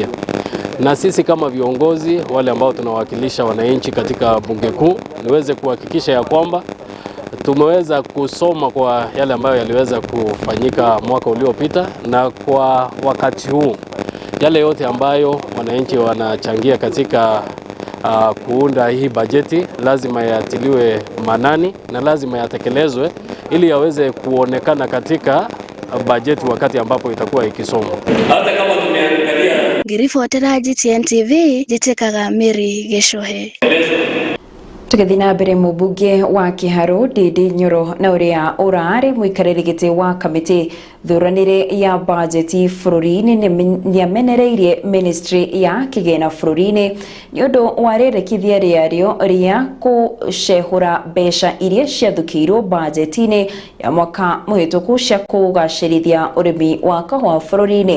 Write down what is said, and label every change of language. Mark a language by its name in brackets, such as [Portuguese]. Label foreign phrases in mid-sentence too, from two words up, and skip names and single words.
[Swahili] Na sisi kama viongozi wale ambao tunawakilisha wananchi katika bunge kuu niweze kuhakikisha ya kwamba tumeweza kusoma kwa yale ambayo yaliweza kufanyika mwaka uliopita, na kwa wakati huu yale yote ambayo wananchi wanachangia katika kuunda hii bajeti lazima yatiliwe manani na lazima yatekelezwe ili yaweze kuonekana katika bajeti wakati ambapo itakuwa ikisomwa. Hata kama tumeangalia [Kikuyu] Ngiribotera GTN TV njĩtĩkaga Mary Gĩcohe. Tũgĩthiĩ na mbere mũmbunge wa Kĩharũ Ndindi Nyoro na ũrĩa ũrarĩ mũikarĩri gĩtĩ wa kamĩtĩ thuranĩre ya bajeti bũrũri-inĩ nĩamenereirie ministry ya kĩgĩna bũrũri-inĩ nĩ ũndũ wa rĩendekithia rĩarĩo rĩa gũcehũra mbeca iria ciathukĩirwo bajeti-inĩ ya mwaka mũhĩtũku cia kũgacĩrithia ũrĩmi wa kahũa bũrũri-inĩ.